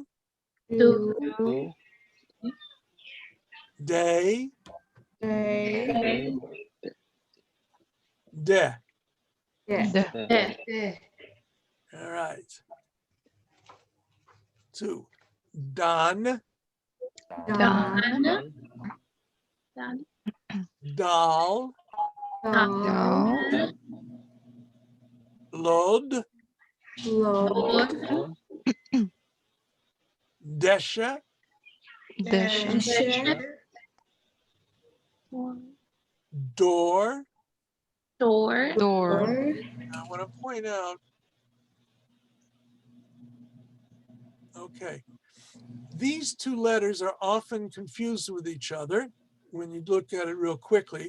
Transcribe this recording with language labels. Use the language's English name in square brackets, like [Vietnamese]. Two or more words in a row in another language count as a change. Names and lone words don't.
[English] do, day, day, de. de, All right. 2, don, dan, dal, dal, lod, lod, desha, deshe, door. door, I want to point out, okay, these two letters are often confused with each other when you look at it real quickly.